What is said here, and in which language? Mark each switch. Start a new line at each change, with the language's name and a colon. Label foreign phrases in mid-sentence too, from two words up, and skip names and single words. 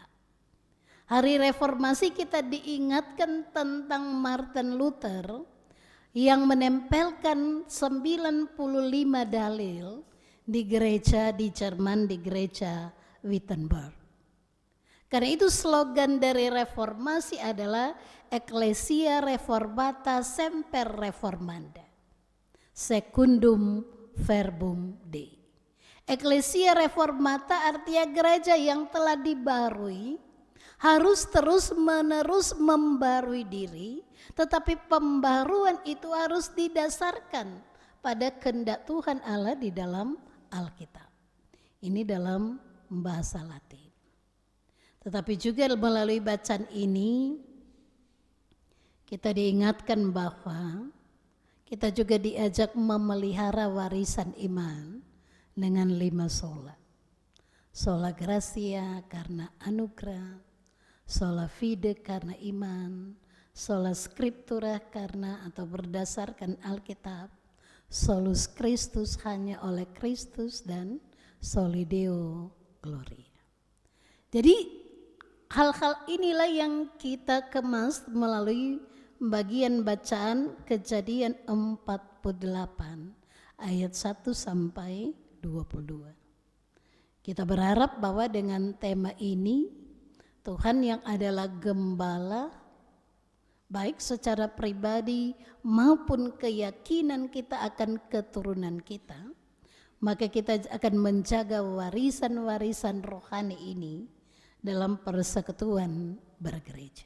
Indonesian: Hari reformasi kita diingatkan tentang Martin Luther yang menempelkan 95 dalil di gereja di Jerman, di gereja Wittenberg. Karena itu slogan dari reformasi adalah
Latin: Ecclesia Reformata Semper Reformanda, Secundum Verbum Dei. Ecclesia Reformata
Indonesian: artinya gereja yang telah dibarui, harus terus menerus membarui diri, tetapi pembaruan itu harus didasarkan pada kehendak Tuhan Allah di dalam Alkitab. Ini dalam bahasa Latin. Tetapi juga melalui bacaan ini kita diingatkan bahwa kita juga diajak memelihara warisan iman dengan 5 sola.
Latin: Sola gratia
Indonesian: karena anugerah,
Latin: sola fide
Indonesian: karena iman,
Latin: sola scriptura
Indonesian: karena atau berdasarkan Alkitab,
Latin: solus Christus
Indonesian: hanya oleh Kristus, dan
Latin: soli Deo gloria.
Indonesian: Jadi hal-hal inilah yang kita kemas melalui bagian bacaan Kejadian 48 ayat 1 sampai 22. Kita berharap bahwa dengan tema ini Tuhan yang adalah gembala, baik secara pribadi maupun keyakinan kita akan keturunan kita, maka kita akan menjaga warisan-warisan rohani ini dalam persekutuan bergereja.